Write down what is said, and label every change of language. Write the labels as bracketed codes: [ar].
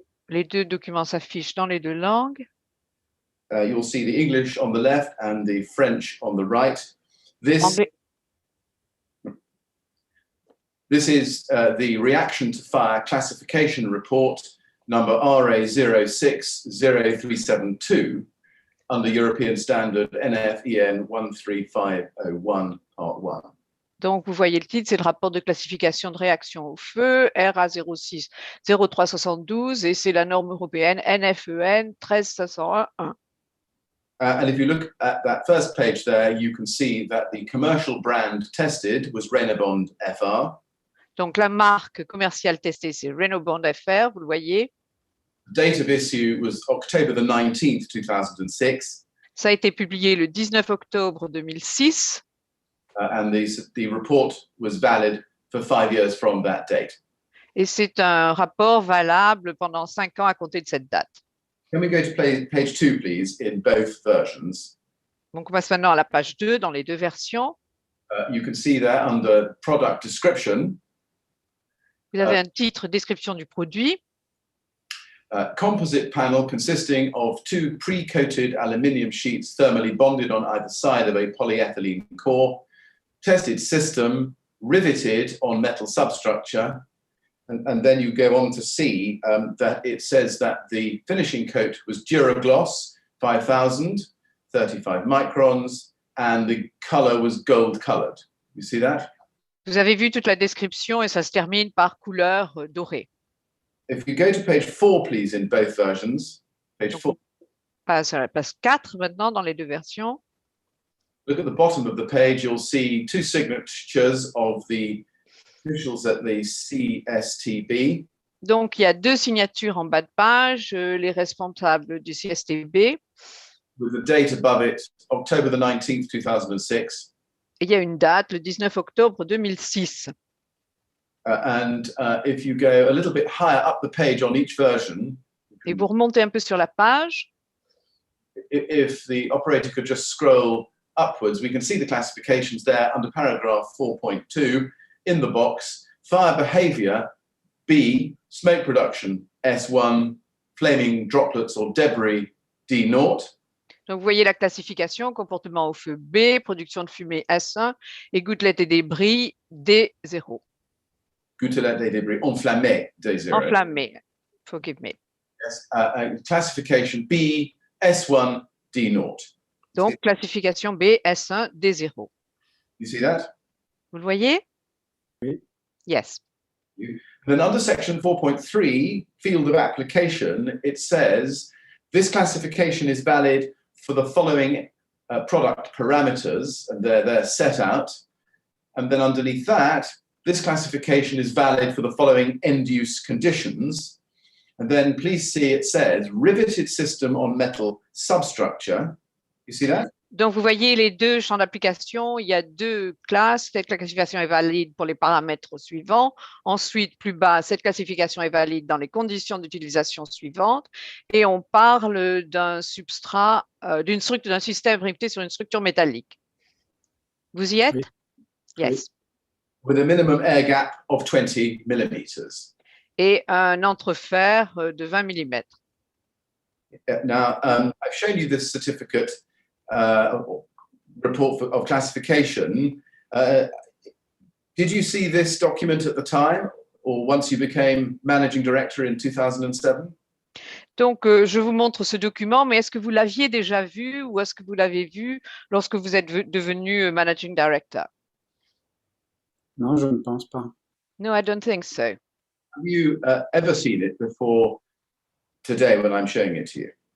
[fr] Les deux documents s'affichent dans les deux langues. [en] You'll see the English on the left and the French on the right. This is the reaction to fire classification report number RA060372 under European standard NFEN 13501 part 1. [fr] Donc, vous voyez le titre, c'est le rapport de classification de réaction au feu, RA06 0372, et c'est la norme européenne NFEN 13501. [en] And if you look at that first page there, you can see that the commercial brand tested was Renault Bond FR. [fr] Donc, la marque commerciale testée, c'est Renault Bond FR, vous le voyez. [en] The date of issue was October the 19th, 2006. [fr] Ça a été publié le 19 octobre 2006 [en] and the report was valid for 5 years from that date. [fr] et c'est un rapport valable pendant 5 ans à compter de cette date. [en] Can we go to page 2, please, in both versions? [fr] Donc, on passe maintenant à la page 2 dans les deux versions. [en] You can see there under product description, [fr] Vous avez un titre, description du produit. [en] composite panel consisting of 2 pre-coated aluminium sheets thermally bonded on either side of a polyethylene core, tested system, riveted on metal substructure. And then you go on to see that it says that the finishing coat was Duragloss 5000, 35 microns, and the color was gold colored. You see that? [fr] Vous avez vu toute la description et ça se termine par couleur dorée. [en] If you go to page 4, please, in both versions, page 4, [fr] On passe à la page 4 maintenant dans les deux versions. [en] look at the bottom of the page, you'll see 2 signatures of the officials at the CSTB. [fr] Donc, il y a 2 signatures en bas de page, les responsables du CSTB. [en] With the date above it, October the 19th, 2006. [fr] Et il y a une date, le 19 octobre 2006. [en] And if you go a little bit higher up the page on each version, [fr] Et vous remontez un peu sur la page. [en] if the operator could just scroll upwards, we can see the classifications there under paragraph 4.2 in the box. Fire behavior, B, smoke production, S1, flaming droplets or debris, D0. [fr] Donc, vous voyez la classification, comportement au feu B, production de fumée S1 et gouttelettes et débris D0. Gouttelettes et débris enflammés, D0. [en] Enflammé, forgive me. Yes, classification B, S1, D0. [fr] Donc, classification B, S1, D0. [en] You see that? [fr] Vous le voyez? Oui. [en] Yes. Then under section 4.3, field of application, it says, this classification is valid for the following product parameters, and they're set out. And then underneath that, this classification is valid for the following end-use conditions. And then please see it says, riveted system on metal substructure. You see that? [fr] Donc, vous voyez les deux champs d'application. Il y a 2 classes. Cette classification est valide pour les paramètres suivants. Ensuite, plus bas, cette classification est valide dans les conditions d'utilisation suivantes. Et on parle d'un substrat, d'un système riveté sur une structure métallique. Vous y êtes? Oui. [en] Yes. With a minimum air gap of 20 millimeters. [fr] Et un entrefer de 20 mm. [en] Now, I've shown you this certificate report of classification. Did you see this document at the time or once you became managing director in 2007? [fr] Donc, je vous montre ce document, mais est-ce que vous l'aviez déjà vu ou est-ce que vous l'avez vu lorsque vous êtes devenu [en] managing director? [fr] Non, je ne pense pas. [en] No, I don't think so. Have you ever seen it before today when I'm showing it to you?